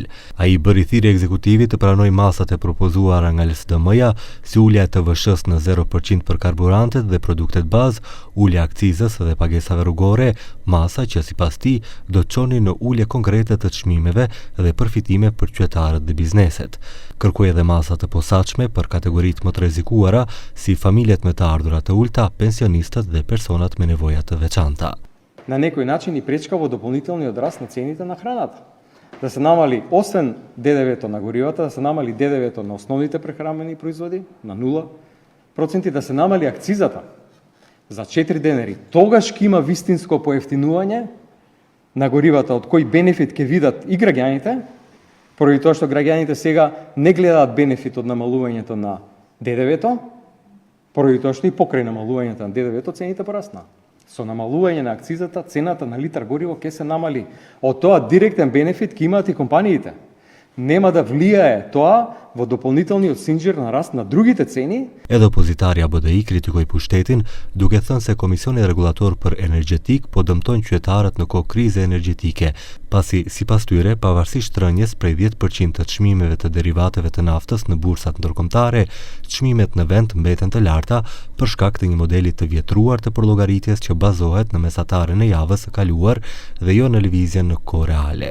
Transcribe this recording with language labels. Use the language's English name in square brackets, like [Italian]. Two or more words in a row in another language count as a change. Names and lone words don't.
[Albanian] Ai bëri thirrje ekzekutivit të pranojë masat e propozuara nga LSDM-ja, si ulja e TVSH-s në 0% për karburantet dhe produktet bazë, ulja e akcizës dhe pagesave rrugore, masa që sipas tij do të çoni në ulje konkrete të çmimeve dhe përfitime për qytetarët dhe bizneset. Kërkoi edhe masa të posaçme për kategoritë më të rrezikuara, si familjet me të ardhurat të ulta, pensionistët dhe personat me nevoja të veçanta. [Macedonian] На некој начин и пречка во дополнителниот раст на цените на храната. Да се намали освен ДДВ-то на горивата, да се намали ДДВ-то на основните прехранбени производи на 0%, да се намали акцизата за 4 денари. Тогаш ќе има вистинско поевтинување на горивата, од кој бенефит ќе видат и граѓаните, поради тоа што граѓаните сега не гледаат бенефит од намалувањето на ДДВ-то, поради тоа што и покрај намалувањето на ДДВ-то цените порасна. Со намалување на акцизата, цената на литар гориво ќе се намали. Од тоа директен бенефит ќе имаат и компаниите. Нема да влијае тоа во дополнителниот синџир на раст на другите цени. [Albanian] Edhe opozitari ABDI kritikoi pushtetin, duke thënë se Komisioni Rregullator për Energjetik po dëmton qytetarët në kohë krize energjetike, pasi sipas tyre, pavarësisht rënjes prej 10% të çmimeve të derivateve të naftës në bursat ndërkombëtare, çmimet në vend mbeten të larta për shkak të një modeli të vjetruar të përllogaritjes që bazohet në mesataren e javës së kaluar dhe jo në lëvizjen në kohë reale.